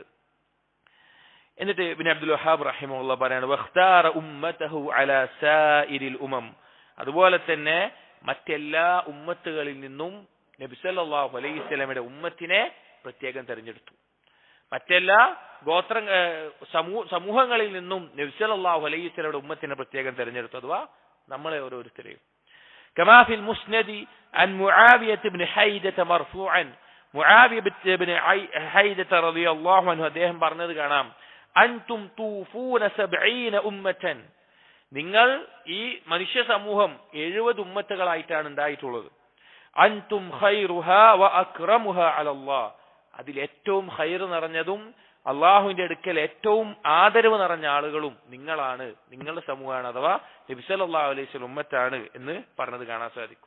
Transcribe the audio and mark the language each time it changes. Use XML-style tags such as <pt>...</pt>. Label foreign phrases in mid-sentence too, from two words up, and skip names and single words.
<ml>എന്നിട്ട് ഇബ്നു അബ്ദുൽ വഹാബ് റഹിമഹുല്ലാഹ് പറയാണ്</ml> <ar>واختار أمته على سائر الأمم,</ar> <ml>അതുപോലെ തന്നെ മറ്റെല്ലാ ഉമ്മത്തുകളിൽ നിന്നും നബി</ml> <ar>صلى الله عليه</ar> <ml>വസല്ലമയുടെ ഉമ്മത്തിനെ പ്രത്യേകം തെരഞ്ഞെടുത്തു. മറ്റെല്ലാ സമൂഹങ്ങളിൽ നിന്നും നബി</ml> <ar>صلى الله عليه</ar> <ml>വസല്ലമയുടെ ഉമ്മത്തിനെ പ്രത്യേകം തെരഞ്ഞെടുത്തു, അഥവാ നമ്മളെ ഓരോരുത്തരെയും.</ml> <ar>كما في المسند عن معاوية بن حيدة مرفوعا, معاوية بن حيدة رضي الله عنه</ar> <ml>അദ്ദേഹം പറഞ്ഞത് കാണാം</ml> <ar>أنتم توفون 70 أمة,</ar> <ml>നിങ്ങൾ ഈ മനുഷ്യ സമൂഹം 70 ഉമ്മത്തുകളായിട്ടാണ് ഉണ്ടായിട്ടുള്ളത്.</ml> <ar>أنتم خيرها وأكرمها على الله,</ar> <ml>അതിൽ ഏറ്റവും ഖൈർ നിറഞ്ഞതും അള്ളാഹുവിന്റെ അടുക്കൽ ഏറ്റവും ആദരവ് നിറഞ്ഞ ആളുകളും നിങ്ങളാണ്, നിങ്ങളുടെ സമൂഹമാണ്, അഥവാ നബി</ml> <ar>صلى الله عليه وسلم</ar> <ml>ഉമ്മത്താണ് എന്ന് പറഞ്ഞത് കാണാൻ സാധിക്കും.</ml>